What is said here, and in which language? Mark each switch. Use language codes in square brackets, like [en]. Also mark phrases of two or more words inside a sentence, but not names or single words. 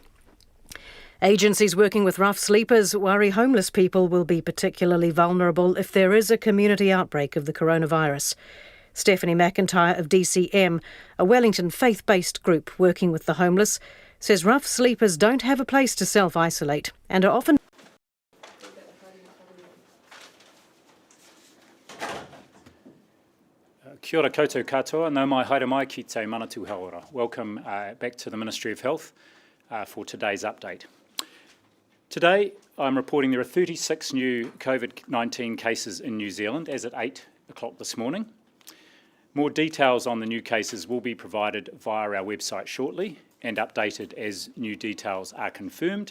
[en] Agencies working with rough sleepers worry homeless people will be particularly vulnerable if there is a community outbreak of the coronavirus. Stephanie McIntyre of DCM, a Wellington faith-based group working with the homeless, says rough sleepers don't have a place to self-isolate and are often... [mi] Kia ora koutou katoa, nau mai haere mai ki te manatu haora. [en] Welcome back to the Ministry of Health for today's update. Today, I'm reporting there are 36 new COVID-19 cases in New Zealand as at 8 o'clock this morning. More details on the new cases will be provided via our website shortly and updated as new details are confirmed.